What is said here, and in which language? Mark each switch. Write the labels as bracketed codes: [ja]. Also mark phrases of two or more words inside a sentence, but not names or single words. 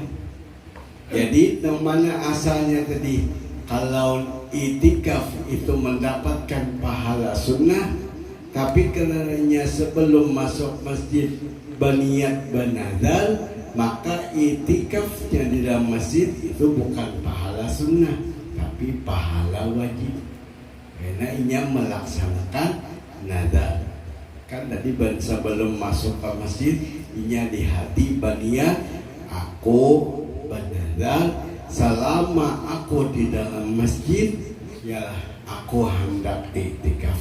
[id] Jadi mana asalnya tadi kalau i'tikaf itu mendapatkan pahala sunnah, tapi karenanya sebelum masuk masjid berniat bernazar, maka i'tikafnya di dalam masjid itu bukan pahala sunnah tapi pahala wajib, karena inya melaksanakan nazar. Kan tadi sebelum masuk ke masjid inya di hati berniat aku bernazar selama aku di dalam masjid ya aku hendak i'tikaf.